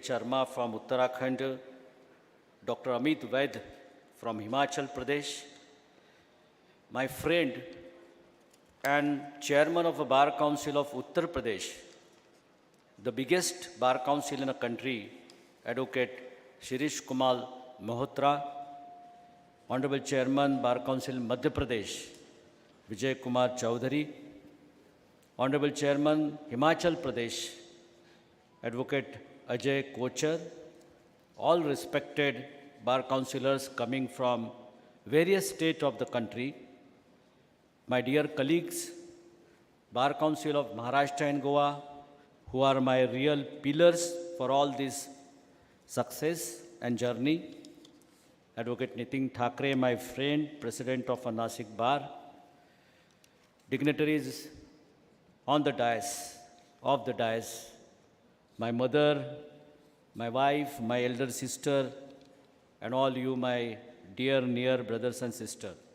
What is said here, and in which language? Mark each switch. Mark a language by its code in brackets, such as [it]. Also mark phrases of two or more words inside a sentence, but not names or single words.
[en] Sharma from Uttarakhand, Dr. Amit Vaid from Himachal Pradesh, my friend and chairman of a Bar Council of Uttar Pradesh, the biggest Bar Council in a country, Advocate Shirish Kumar Malhotra, Honorable Chairman Bar Council Madhya Pradesh, Vijay Kumar Chaudhary, Honorable Chairman Himachal Pradesh, Advocate Ajay Kochar, all respected Bar Councillors coming from various states of the country, my dear colleagues, Bar Council of Maharashtra and Goa, who are my real pillars for all this success and journey, Advocate Nitin Thakre, my friend, President of a Nasik Bar, dignitaries on the dais, of the dais, my mother, my wife, my elder sister, and all you, my dear, near brothers and sisters.